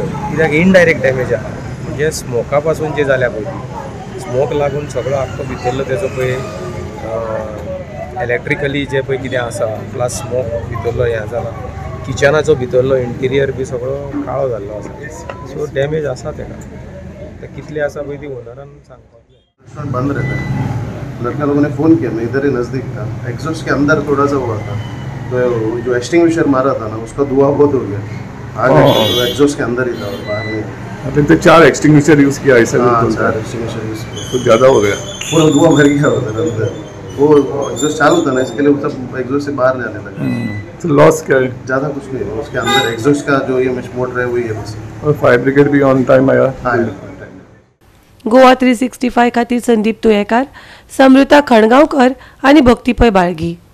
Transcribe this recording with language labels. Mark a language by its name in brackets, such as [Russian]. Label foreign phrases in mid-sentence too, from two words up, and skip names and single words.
[Konkani] कित्याक [English] indirect damage [Konkani] आहा. म्हणजे स्मोका पासून जे जाल्या पळय ती स्मोक लागून सगळो आख्खो भितरलो तेजो पळय इलेक्ट्रिकली जे पळय कितें आसा [English] plus smoke [Konkani] भितरलो हें जाला. किचनाचो भितरलो इंटिरियर बी सगळो काळो जाल्लो आसा. सो डॅमेज आसा तेका. ते कितली आसा पळय ती ओनरान सांगपाक जाय. [Hindi] रेस्टोरेंट बंद रहता है. लड़का लोगों ने फ़ोन किया, मैं इधर ही नज़दीक था. एग्जॉस्ट के अंदर थोड़ा सा हुआ था, तो जो एक्सटिंग्विशर मारा था ना उसका धुआं बहुत हो गया. आगे एग्जॉस्ट के अंदर ही था और बाहर नहीं. आपने तो 4 [English] extinguisher use [Hindi] किया ऐसा? हाँ, 4 [English] extinguisher use [Hindi] किया. तो ज़्यादा हो गया. पूरा धुआं भर गया उधर अंदर. वो एग्जॉस्ट चालू था ना, इसके लिए वो सब एग्जॉस्ट से बाहर जाने लगा. तो लॉस क्या है? ज़्यादा कुछ नहीं है. उसके अंदर एग्जॉस्ट का जो ये मोटर है वही है बस. और [English] fire brigade [Hindi] भी [English] on time [Hindi] आया? हाँ. [Konkani] गोवा 365 खातीर संदीप तुयेकार, समृता खणगांवकर आनी भक्तीपय बाळगी.